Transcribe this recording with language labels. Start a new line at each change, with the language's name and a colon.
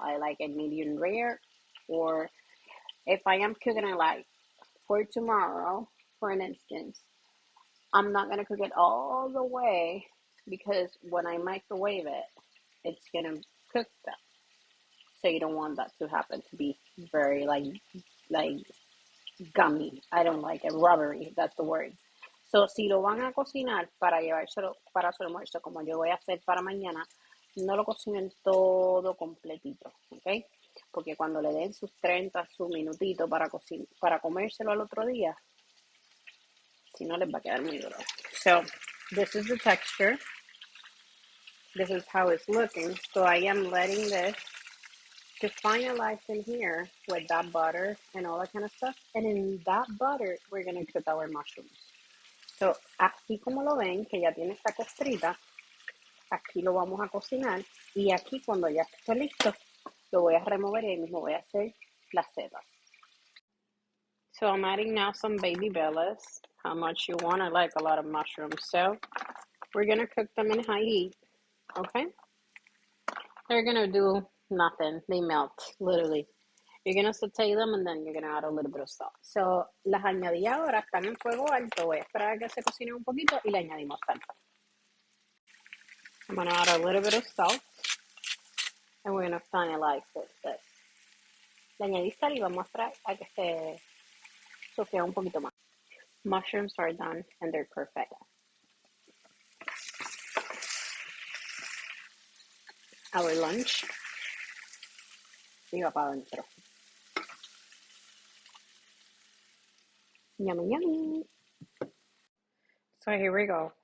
English: I like it medium rare. Or if I am cooking it like for tomorrow, for an instance, I'm not gonna cook it all the way because when I microwave it, it's gonna cook stuff. So you don't want that to happen to be very like gummy. I don't like it. Rubbery, that's the word.
Spanish: So, si lo van a cocinar para llevárselo para su almuerzo, como yo voy a hacer para mañana, no lo cocinen todo completito, ¿ok? Porque cuando le den sus 30, su minutito para comérselo al otro día, si no les va a quedar muy duro.
English: So, this is the texture. This is how it's looking. So, I am letting this to finalize in here with that butter and all that kind of stuff. And in that butter, we're going to cook our mushrooms.
Spanish: So, así como lo ven, que ya tiene esta costrita, aquí lo vamos a cocinar. Y aquí, cuando ya esté listo, lo voy a remover y ahí mismo voy a hacer las setas.
English: So, I'm adding now some baby bellas. How much you want. I like a lot of mushrooms. So, we're going to cook them in high heat. Okay? They're going to do nothing. They melt, literally. You're going to saute them and then you're going to add a little bit of salt.
Spanish: So, las añadí ahora, están en fuego alto. Voy a esperar a que se cocinen un poquito y le añadimos sal.
English: I'm going to add a little bit of salt. And we're going to finalize this.
Spanish: Le añadí sal y vamos a esperar a que se sofría un poquito más.
English: Mushrooms are done and they're perfect. Our lunch.
Spanish: Y va para adentro.
English: Yummy, yummy. So here we go.